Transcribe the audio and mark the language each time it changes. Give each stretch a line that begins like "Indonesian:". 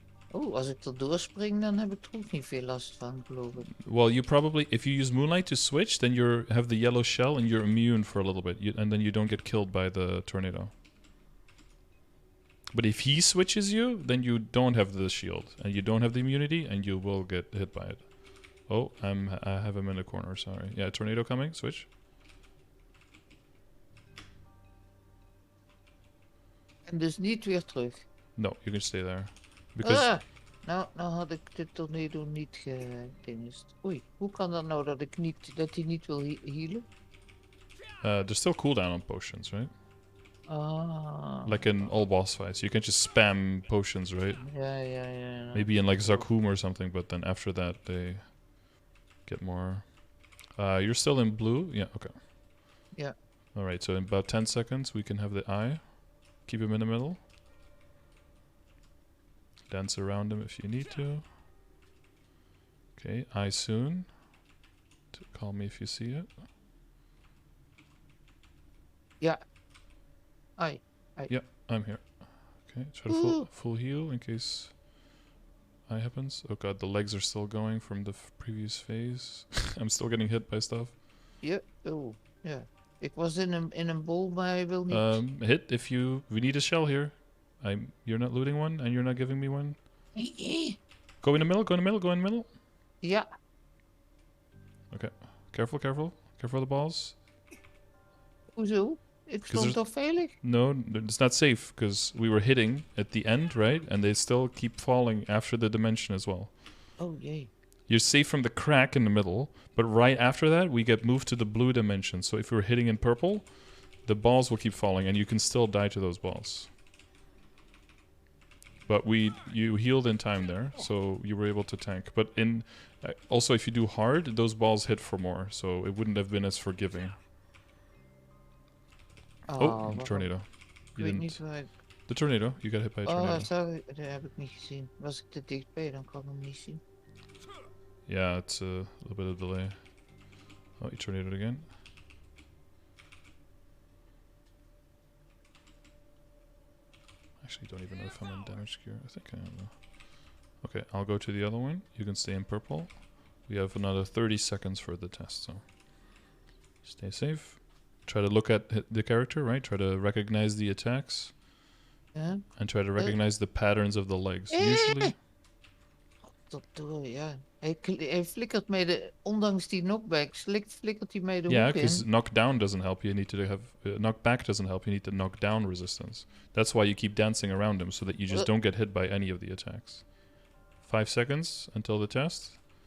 Dutch: Oh, als ik er doorspring, dan heb ik er ook niet veel last van, geloof ik.
English: Well, you probably... If you use Moonlight to switch, then you have the yellow shell and you're immune for a little bit. And then you don't get killed by the tornado. But if he switches you, then you don't have the shield. And you don't have the immunity, and you will get hit by it. Oh, I have him in the corner, sorry. Yeah, tornado coming, switch.
Dutch: En dus niet weer terug.
English: No, you can stay there. Because
Dutch: Nou had ik de tornado niet gedingest. Oei, hoe kan dat nou dat hij niet wil healen?
English: there's still cooldown on potions, right? Ah. Like in all boss fights. You can't just spam potions, right?
Dutch: Ja.
English: Maybe in like Zakum or something, but then after that they get more. You're still in blue? Yeah, okay. Yeah. Alright, so in about 10 seconds we can have the eye. Keep him in the middle. Dance around him if you need to. Okay, eye soon. Call me if you see it.
Dutch: Ja. Ai.
English: Yeah, I'm here. Okay, try to full heal in case eye happens. Oh god, the legs are still going from the previous phase. I'm still getting hit by stuff.
Dutch: Ja, oh, ja. Ik was in een bol, maar hij wil niet.
English: Hit if you... We need a shell here. You're not looting one, and you're not giving me one. Go in the middle, go in the middle, go in the middle.
Dutch: Ja.
English: Okay. Careful, careful. Careful of the balls.
Dutch: Hoezo? Ik stond toch veilig?
English: No, it's not safe, because we were hitting at the end, right? And they still keep falling after the dimension as well.
Dutch: Oh, jee.
English: You're safe from the crack in the middle, but right after that, we get moved to the blue dimension. So if we're hitting in purple, the balls will keep falling, and you can still die to those balls. But you healed in time there, so you were able to tank. But also, if you do hard, those balls hit for more, so it wouldn't have been as forgiving. Oh, tornado.
Dutch: Ik weet niet waar ik...
English: The tornado. You got hit by a tornado.
Dutch: Oh, sorry. Dat heb ik niet gezien. Was ik te dichtbij, dan kan ik hem niet zien.
English: Yeah, it's a little bit of delay. Oh, you tornadoed again. Actually, don't even know if I'm in damage gear. I think I am though. Okay, I'll go to the other one. You can stay in purple. We have another 30 seconds for the test, so stay safe. Try to look at the character, right? Try to recognize the attacks.
Dutch: Ja.
English: And try to recognize the patterns of the legs. Usually...
Dutch: Ja. Hij flikkert mij ondanks die knockback, flikkert hij mij de
English: Yeah,
Dutch: hoek in.
English: because knockdown doesn't help you. You need to have... knockback doesn't help. You need the knockdown resistance. That's why you keep dancing around him, so that you just don't get hit by any of the attacks. 5 seconds until the test.